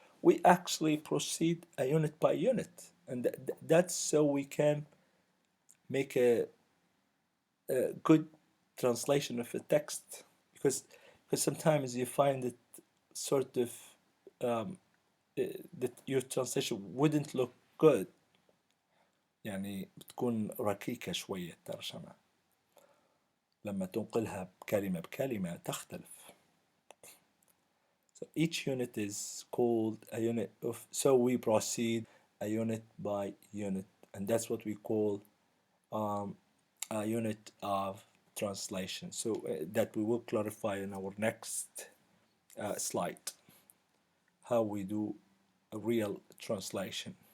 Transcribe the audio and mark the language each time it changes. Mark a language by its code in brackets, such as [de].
[en] We actually proceed a unit by unit. And that's so we can make a good translation of a text. Because sometimes you find it sort of um, that your translation wouldn't look good. [ar] يعني بتكون ركيكة شوية الترجمة. لما تنقلها بكلمة بكلمة تختلف. [en] So each unit is called a unit of, so we proceed a unit by unit, and that's what we call a unit of translation. So that we will clarify in our next slide, how we do a real translation.